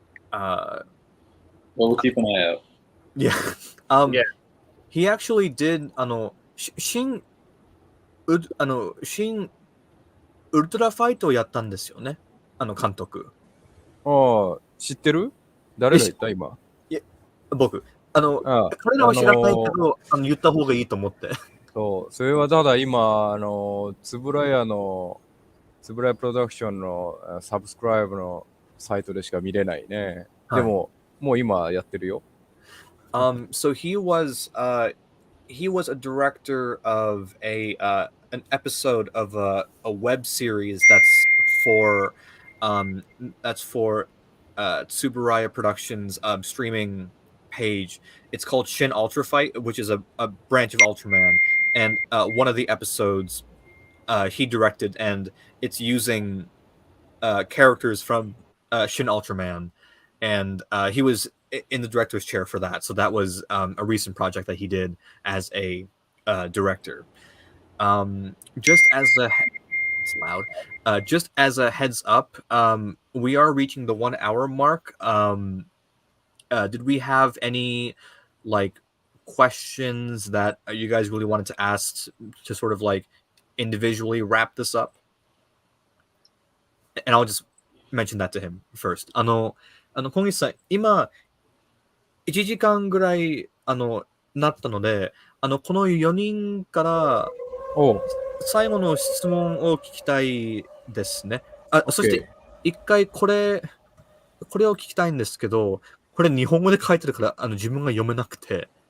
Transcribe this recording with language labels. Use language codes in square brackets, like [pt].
[en] Well, we'll keep an eye out. Yeah. Yeah. He actually did. [ja] Shin ウルトラファイトをやったんですよね。監督。ああ、知ってる？誰が言った今。僕。あ彼らは知らないけど、言った方がいいと思って。そう、それはただ今、つぶらやプロダクションのサブスクライブのサイトでしか見れないね。でも、もう今やってるよ。 [en] So he was a director of an episode of a web series that's for Tsuburaya Productions streaming page. It's called Shin Ultrafight, which is a branch of Ultraman, and one of the episodes he directed, and it's using characters from Shin Ultraman, and he was in the director's chair for that. So that was a recent project that he did as a director. Just as a it's loud. Just as a heads up, we are reaching the 1 hour mark. Did we have any like questions that you guys really wanted to ask to sort of like individually wrap this up? And I'll just mention that to him first. [ja] 小西さん、今、1時間ぐらい、なったので、この4人から、最後の質問を聞きたいですね。そして、一回これを聞きたいんですけど、これ日本語で書いてるから、自分が読めなくて。